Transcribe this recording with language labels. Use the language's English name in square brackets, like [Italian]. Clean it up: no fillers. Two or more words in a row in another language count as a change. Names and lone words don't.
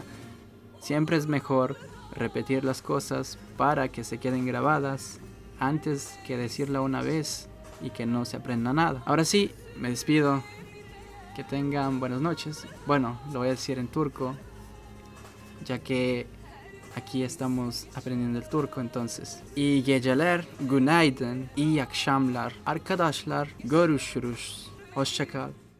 [Spanish] Siempre es mejor repetir las cosas para que se queden grabadas antes que decirla una vez y que no se aprenda nada. Ahora sí, me despido. Que tengan buenas noches. Bueno, lo voy a decir en turco, ya que aquí estamos aprendiendo el turco entonces. [Turkish] İyi geceler, günaydın, iyi akşamlar. Arkadaşlar, görüşürüz. Hoşça kal.